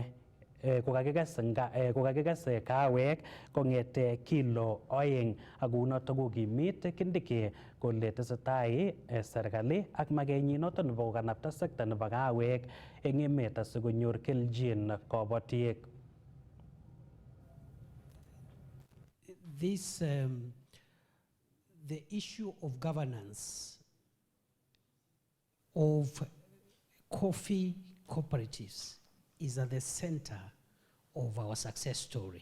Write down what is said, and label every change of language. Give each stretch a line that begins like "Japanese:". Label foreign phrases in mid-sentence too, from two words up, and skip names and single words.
Kalenjin: kokakikes kahawek kong'ete kilo 2 ak kounoto kokimit Kindiki kole tesetai serikali ak makenyi noto nebo kokanapta sekta nebo kahawek eng emet asikonyor kelchin kabatik.
English: The issue of governance of coffee cooperatives is at the center of our success story.